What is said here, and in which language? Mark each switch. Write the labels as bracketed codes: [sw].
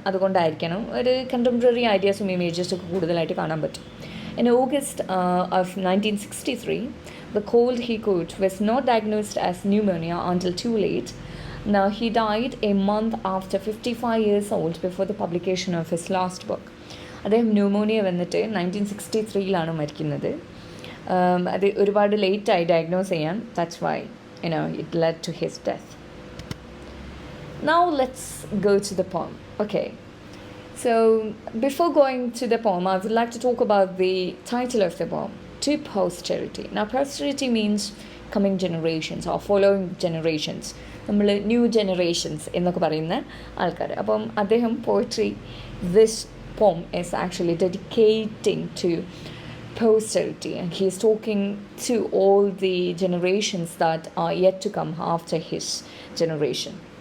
[ml] അതുകൊണ്ടായിരിക്കണം ഒരു കണ്ടംപററി ഐഡിയാസും ഇമേജസും ഒക്കെ കൂടുതലായിട്ട് കാണാൻ പറ്റും. [en] In August of 1963, the cold he caught was not diagnosed as pneumonia until too late. Now, he died a month after 55 years old before the publication of his last book. [ml] അദ്ദേഹം pneumonia വന്നിട്ട് 1963 മരിക്കുന്നത്. അത് ഒരുപാട് ലേറ്റായി diagnose ചെയ്യാൻ. [en] That's why it led to his death. Now let's go to the poem. Okay. So before going to the poem, I would like to talk about the title of the poem, To Posterity. Now posterity means coming generations or following generations. [ml] നമ്മൾ new generations എന്നൊക്കെ പറയുന്ന ആൾക്കാർ. അപ്പം അദ്ദേഹം poetry, [en] This poem is actually dedicating to posterity, and he is talking to all the generations that are yet to come after his generation.